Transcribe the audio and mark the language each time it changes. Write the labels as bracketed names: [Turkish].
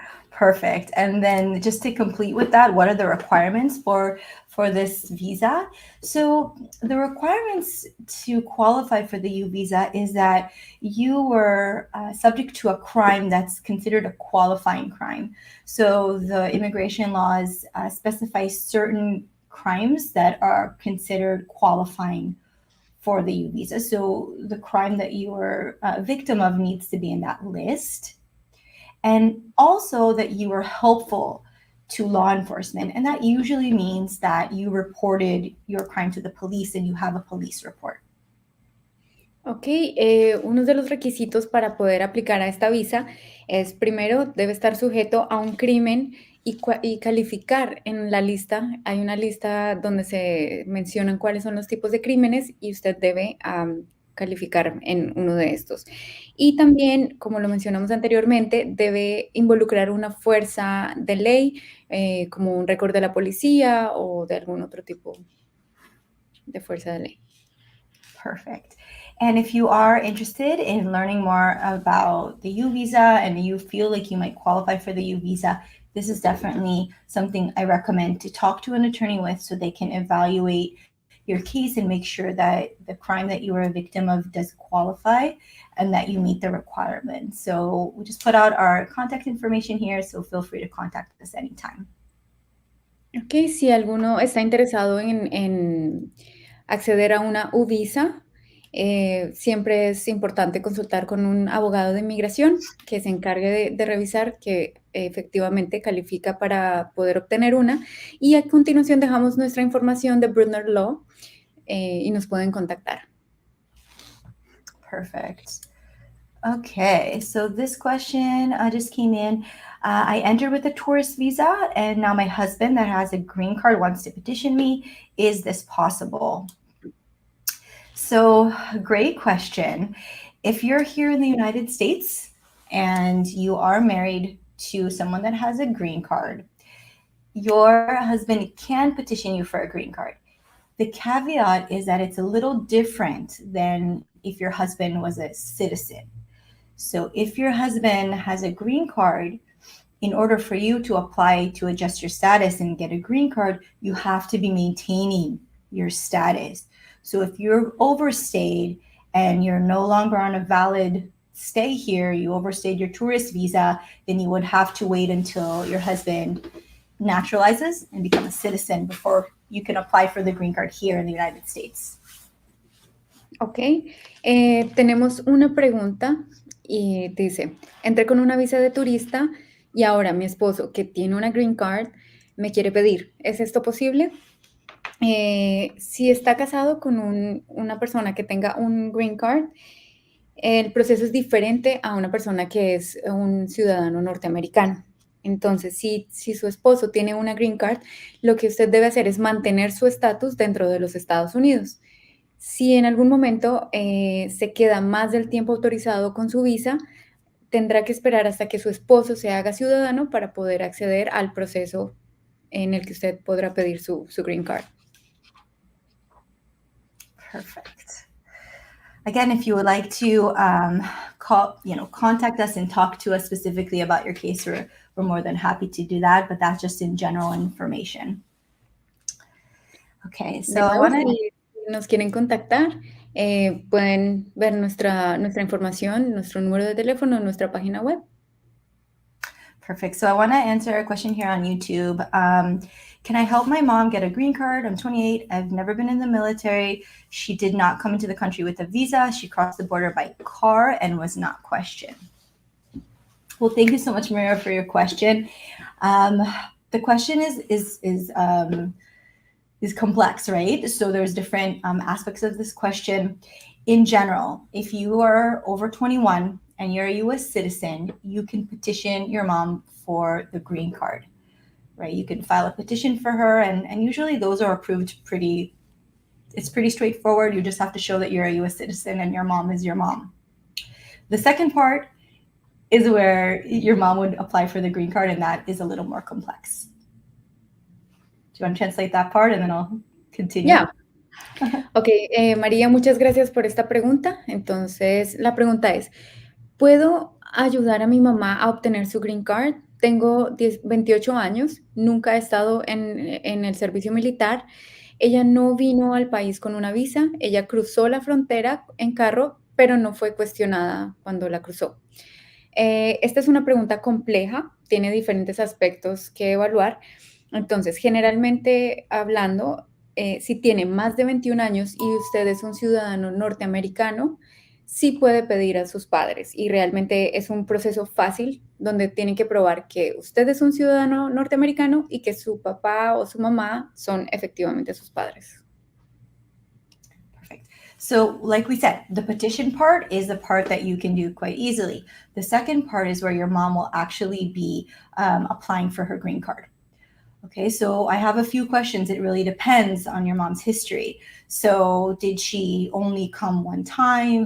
[English] Perfect. And then just to complete with that, what are the requirements for this visa? So the requirements to qualify for the U visa is that you were subject to a crime that's considered a qualifying crime. So the immigration laws specify certain crimes that are considered qualifying for the U visa. So the crime that you were a victim of needs to be in that list. And also that you were helpful to law enforcement. And that usually means that you reported your crime to the police and you have a police report. [Spanish] Ok, uno de los requisitos para poder aplicar a esta visa es, primero, debe estar sujeto a un crimen y calificar en la lista. Hay una lista donde se mencionan cuáles son los tipos de crímenes y usted debe calificar en uno de estos. Y también, como lo mencionamos anteriormente, debe involucrar una fuerza de ley, como un récord de la policía o de algún otro tipo de fuerza de ley. [English] Perfect. And if you are interested in learning more about the U visa and you feel like you might qualify for the U visa, this is definitely something I recommend to talk to an attorney with so they can evaluate your case and make sure that the crime that you were a victim of does qualify and that you meet the requirements. So we just put out our contact information here, so feel free to contact us anytime. [Spanish] Ok, si alguno está interesado en acceder a una U-Visa, Siempre es importante consultar con un abogado de inmigración que se encargue de revisar que efectivamente califica para poder obtener una. Y a continuación dejamos nuestra información de Brudner Law y nos pueden contactar. [English] Perfect. Okay, so this question just came in. I entered with a tourist visa, and now my husband that has a green card wants to petition me. Is this possible? So, great question. If you're here in the United States and you are married to someone that has a green card, your husband can petition you for a green card. The caveat is that it's a little different than if your husband was a citizen. So if your husband has a green card, in order for you to apply to adjust your status and get a green card, you have to be maintaining your status. So if you're overstayed and you're no longer on a valid stay here, you overstayed your tourist visa, then you would have to wait until your husband naturalizes and become a citizen before you can apply for the green card here in the United States. [Spanish] Ok, tenemos una pregunta y dice, entré con una visa de turista y ahora mi esposo, que tiene una green card, me quiere pedir. ¿Es esto posible? Si está casado con una persona que tenga un green card, el proceso es diferente a una persona que es un ciudadano norteamericano. Entonces, si su esposo tiene una green card, lo que usted debe hacer es mantener su estatus dentro de los Estados Unidos. Si en algún momento se queda más del tiempo autorizado con su visa, tendrá que esperar hasta que su esposo se haga ciudadano para poder acceder al proceso en el que usted podrá pedir su green card. [English] Perfect. Again, if you would like to contact us and talk to us specifically about your case, we're more than happy to do that, but that's just in general information. Okay, so I want to... [Spanish] Si nos quieren contactar, pueden ver nuestra información, nuestro número de teléfono, nuestra página web. [English] Perfect. So I want to answer a question here on YouTube. Can I help my mom get a green card? I'm 28. I've never been in the military. She did not come into the country with a visa. She crossed the border by car and was not questioned. Well, thank you so much, Maria, for your question. The question is complex, right? So there's different aspects of this question. In general, if you are over 21 and you're a U.S. citizen, you can petition your mom for the green card, right? You can file a petition for her, and usually those are approved it's pretty straightforward. You just have to show that you're a U.S. citizen and your mom is your mom. The second part is where your mom would apply for the green card, and that is a little more complex. Do you want to translate that part and then I'll continue? Yeah. [Spanish] Ok, María, muchas gracias por esta pregunta. Entonces, la pregunta es, ¿puedo ayudar a mi mamá a obtener su green card? Tengo 28 años, nunca he estado en el servicio militar. Ella no vino al país con una visa, ella cruzó la frontera en carro, pero no fue cuestionada cuando la cruzó. Esta es una pregunta compleja, tiene diferentes aspectos que evaluar. Entonces, generalmente hablando, si tiene más de 21 años y usted es un ciudadano norteamericano, sí puede pedir a sus padres y realmente es un proceso fácil donde tienen que probar que usted es un ciudadano norteamericano y que su papá o su mamá son efectivamente sus padres. [English] Perfect. So like we said, the petition part is the part that you can do quite easily. The second part is where your mom will actually be applying for her green card. Okay, so I have a few questions. It really depends on your mom's history. So did she only come one time?